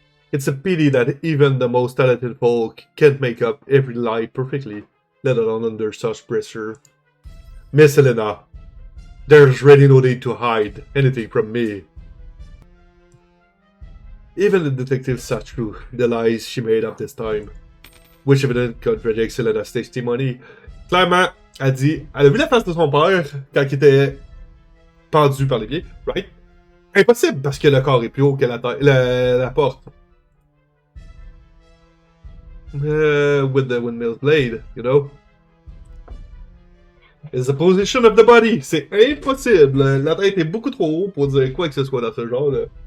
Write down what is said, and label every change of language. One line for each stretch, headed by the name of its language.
English: It's a pity that even the most talented folk can't make up every lie perfectly, let alone under such pressure. Miss Helena, there's really no need to hide anything from me. Even the detective saw through the lies she made up this time, which evidently contradicts Helena's testimony.
French: Clairement, elle dit, elle a vu la face de son père quand il était pendu par les pieds, right? Impossible parce que le corps est plus haut que la porte.
English: With the windmill's blade, you know? It's the position of the body.
French: C'est impossible. La tête est beaucoup trop haut pour dire quoi que ce soit dans ce genre-là.